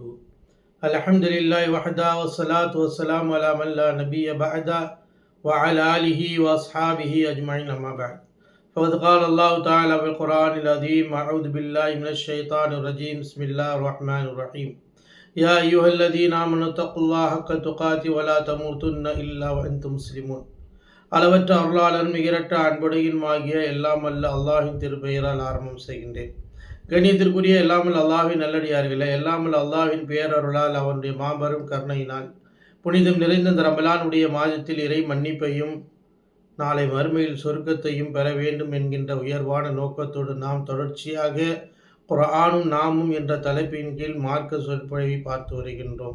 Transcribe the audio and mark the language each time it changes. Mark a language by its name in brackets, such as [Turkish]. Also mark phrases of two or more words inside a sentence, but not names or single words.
[Arabic] الحمد لله وحده والصلاة والسلام على من لا نبي بعده وعلى آله وأصحابه أجمعين أما بعد. فقد قال الله تعالى في القرآن العظيم: أعوذ بالله من الشيطان الرجيم. بسم الله الرحمن الرحيم. يا أيها الذين آمنوا اتقوا الله حق تقاته ولا تموتن إلا وأنتم مسلمون. [Tamil] அளவற்ற அருளாளர் மிகரற்ற அன்புடையுமாகிய எல்லாம் அல்ல அல்லாஹின் திருப்பெயரால் ஆரம்பம் செய்கின்றேன். கண்ணியத்திற்குரிய எல்லாமல் அல்லாஹின் நல்லடியார்களே, எல்லாமல் அல்லாஹின் பேரருளால் அவனுடைய மாபெரும் கருணையினால் புனிதம் நிறைந்த இந்த ரமலானுடைய மாதத்தில் இறை மன்னிப்பையும் நாளை மறுமையில் சொர்க்கத்தையும் பெற வேண்டும் என்கின்ற உயர்வான நோக்கத்தோடு நாம் தொடர்ச்சியாக குர்ஆனும் நாமும் என்ற தலைப்பின் கீழ் மார்க்க சொற்பொழிவை பார்த்து வருகின்றோம்.